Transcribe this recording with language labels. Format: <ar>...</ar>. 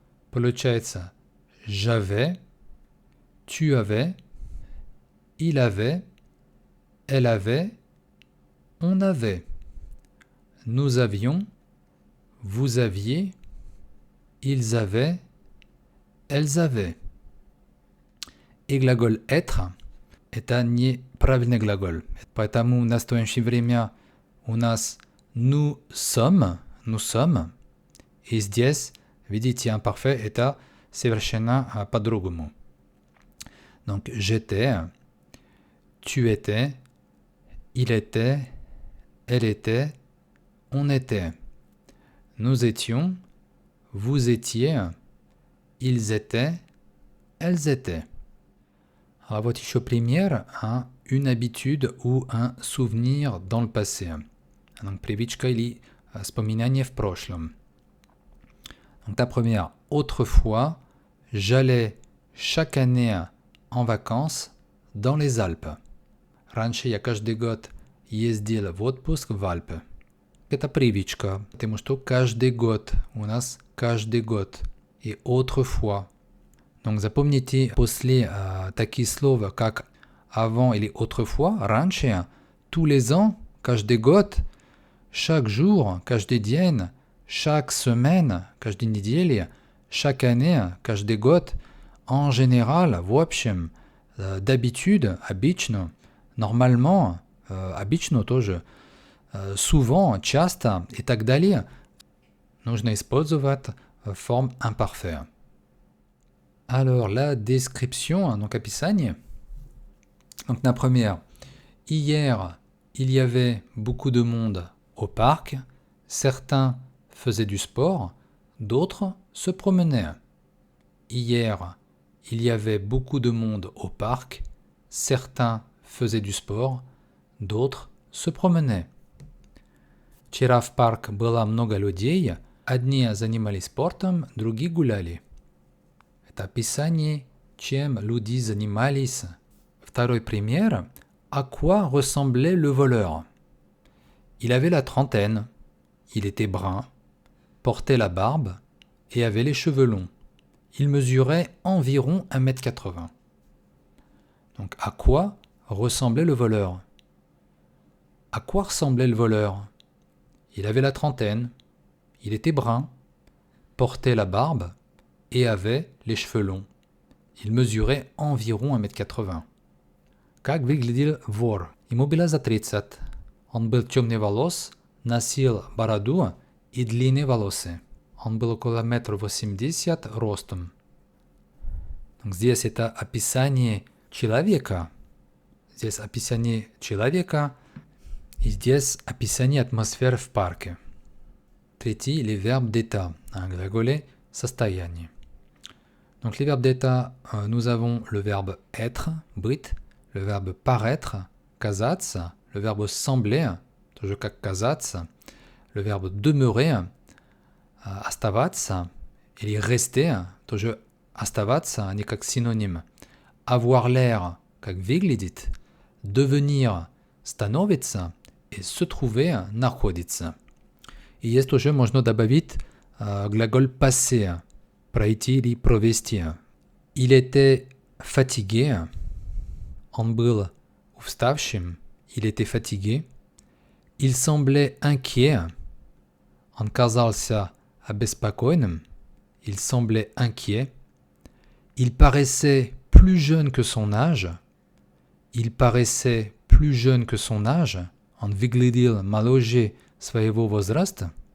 <ru>Получается</ru> <fr>j'avais, tu avais, il avait, elle avait, on avait. Nous avions, vous aviez, ils avaient, elles avaient.</fr> <ru>И глагол être – это неправильный глагол. Поэтому в настоящее время у нас</ru> <fr>nous sommes,</fr> <ru>И здесь, видите, imparfait это совершенно по-другому.</ru> <fr>Donc, j'étais, tu étais, il était, elle était, on était. Nous étions, vous étiez, ils étaient, elles étaient.</fr> <ru>А вот еще пример,</ru> <fr>une habitude ou un souvenir dans le passé.</fr> <ru>Donc, привычка или вспоминание в прошлом.</ru> <fr>Donc, la première, autrefois, j'allais chaque année en vacances dans les Alpes.</fr> <ru>Раньше я каждый год ездил в отпуск в Альпы. Это привычка, потому что каждый год, у нас каждый год. И autrefois. Donc, запомните после такие слова, как avant или autrefois, раньше,</ru> <fr>tous les ans,</fr> <ru>каждый год,</ru> <fr>chaque jour,</fr> <ru>каждый день,</ru> <fr>chaque semaine,</fr> <ru>каждой неделе,</ru> <fr>chaque année,</fr> <ru>каждый год,</ru> <fr>en général,</fr> <ru>в общем, d'habitude, обычно, normalement, обычно тоже, souvent, часто и так далее, нужно использовать</ru> <fr>forme imparfaite. Alors, la description, donc</fr> <ru>описание.</ru> <fr>Donc, la première. Hier, il y avait beaucoup de monde au parc. Certains faisaient du sport, d'autres se promenaient. Hier, il y avait beaucoup de monde au parc. Certains faisaient du sport, d'autres se promenaient.</fr> <ru>Вчера в парк было много людей. Одни занимались спортом, другие гуляли. Это описание, чем люди занимались. Второй пример.</ru> <fr>À quoi ressemblait le voleur? Il avait la trentaine. Il était brun, portait la barbe et avait les cheveux longs. Il mesurait environ 1,80 m. Donc, à quoi ressemblait le voleur? À quoi ressemblait le voleur? Il avait la trentaine. Il était brun, portait la barbe et avait les cheveux longs. Il mesurait environ 1,80 m.</fr> <ru>Как выглядел вор? Ему было за 30. Он был темный волос, носил бороду и длинные волосы. Он был около 1,80 м ростом.</ru> <fr>Donc,</fr> <ru>здесь это описание человека. Здесь описание человека. И здесь описание атмосферы в парке. Третий,</ru> <fr>les verbes d'état.</fr> <ru>Un глаголе состояние.</ru> <fr>Donc, les verbes d'état, nous avons le verbe être,</fr> <ru>быть,</ru> <fr>le verbe paraître,</fr> <ru>казаться,</ru> <fr>le verbe sembler,</fr> <ru>тоже как казаться,</ru> <fr>le verbe demeurer,</fr> <ru>оставаться,</ru> <fr>или rester,</fr> <ru>тоже оставаться, они как синоним.</ru> <fr>Avoir l'air,</fr> <ru>как выглядит,</ru> <fr>devenir,</fr> <ru>становиться,</ru> <fr>et se trouver,</fr> <ru>находиться. И есть тоже можно добавить глагол</ru> <fr>passé,</fr> <ru>пройти или провести.</ru> <fr>Il était fatigué,</fr> <ru>он был уставшим,</ru> <fr>il était fatigué. Il semblait inquiet,</fr> <ru>он казался обеспокоенным,</ru> <fr>il semblait inquiet. Il paraissait plus jeune que son âge, il paraissait plus jeune que son âge,</fr> <ru>он выглядел моложе своего возраста.</ru>